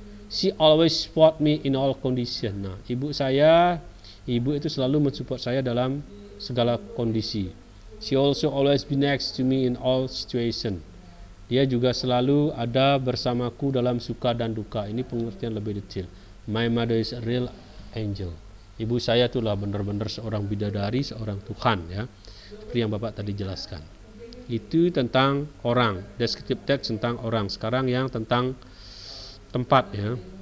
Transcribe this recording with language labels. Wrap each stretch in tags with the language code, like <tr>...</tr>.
<en>She always support me in all condition.</en> <id>Nah, ibu itu selalu mensupport saya dalam segala kondisi.</id> <en>She also always be next to me in all situation.</en> <id>Dia juga selalu ada bersamaku dalam suka dan duka. Ini pengertian lebih detail.</id> <en>My mother is a real angel.</en> <id>Ibu saya itulah benar-benar seorang bidadari, seorang Tuhan ya. Seperti yang Bapak tadi jelaskan. Itu tentang orang, descriptive text tentang orang. Sekarang yang tentang tempat ya.</id>